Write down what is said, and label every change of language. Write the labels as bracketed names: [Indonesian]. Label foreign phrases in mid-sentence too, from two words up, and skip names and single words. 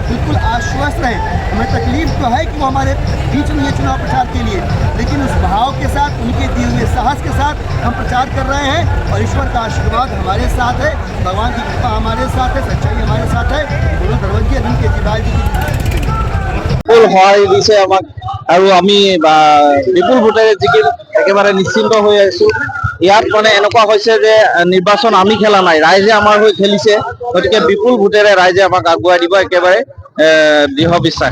[Hindi] तो बिल्कुल आश्वस्त रहे, हमें तकलीफ तो है कि वो हमारे बीच में ये चुनाव प्रचार के लिए, लेकिन उस भाव के साथ, उनके दिए हुए साहस के साथ हम प्रचार कर रहे हैं और ईश्वर का आशीर्वाद हमारे साथ है, भगवान की कृपा हमारे साथ है, सच्चाई हमारे साथ है। मनोज धर्मर जी, अरविंद केजरीवाल जी की [Assamese] সহায় দিছে আমাক আৰু আমি বিপুল ভোটেৰে জিকি একেবাৰে নিশ্চিন্ত হৈ আছো। ইয়াত মানে এনেকুৱা হৈছে যে নিৰ্বাচন আমি খেলা নাই, ৰাইজে আমাৰ হৈ খেলিছে। গতিকে বিপুল ভোটেৰে ৰাইজে আমাক আগুৱাই দিব, একেবাৰে দৃঢ় বিশ্বাস।